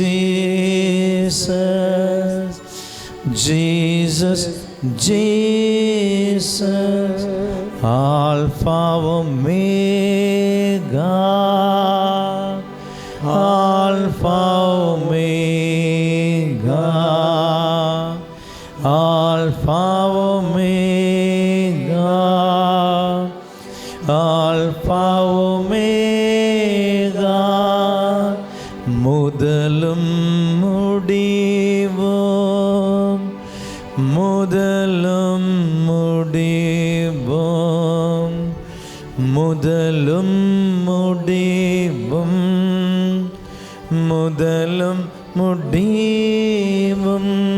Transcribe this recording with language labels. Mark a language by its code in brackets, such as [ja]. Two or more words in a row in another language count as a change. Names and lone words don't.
[en] Jesus, Jesus, Jesus, Alpha Omega, Alpha Omega, Alpha Omega, Alpha Omega. [ta] முதலும் முடிவும், முதலும் முடிவும், முதலும் முடிவும், முதலும் முடிவும்.